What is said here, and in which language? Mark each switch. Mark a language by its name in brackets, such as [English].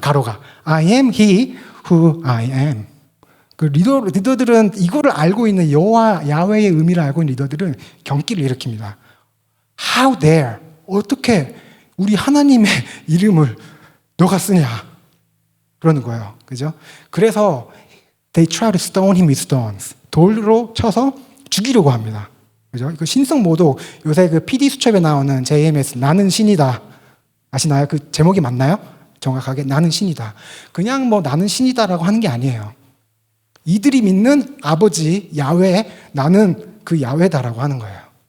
[Korean] 가로가. [English] I am he who I am. [Korean] 그 리더들은 이거를 알고 있는 여호와 야훼의 의미를 알고 있는 리더들은 경기를 일으킵니다. [English] How dare? [Korean] 어떻게 우리 하나님의 이름을 너가 쓰냐? 그러는 거예요. 그죠? 그래서 [English] they try to stone him with stones. [Korean] 돌로 쳐서 죽이려고 합니다. 그죠? 그 신성모독 요새 그 PD 수첩에 나오는 JMS 나는 신이다. 아시나요? 그 제목이 맞나요? 정확하게 나는 신이다. 그냥 뭐 나는 신이다라고 하는 게 아니에요. 이들이 믿는 아버지 야훼 나는 그 야훼다라고 하는 거예요.